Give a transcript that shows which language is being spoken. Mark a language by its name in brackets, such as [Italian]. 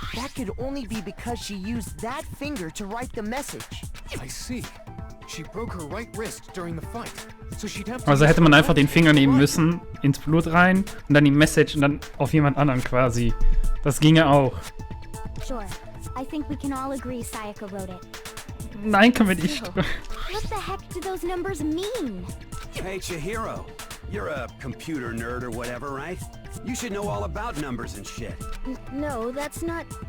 [English] That could only be because she used that finger to write the message. I see. She broke her right wrist during the fight. So she'd have to [German] Also hätte man einfach den Finger nehmen müssen, ins Blut rein und dann die Message und dann auf jemand anderen quasi. Das ginge auch. [English] Sure. I think we can all agree Sayaka wrote it. [German] Nein, können wir nicht. [English] What the heck do those numbers mean? Hey, Chihiro. You're a computer nerd or whatever, right? You should know all about numbers and shit. No, that's not...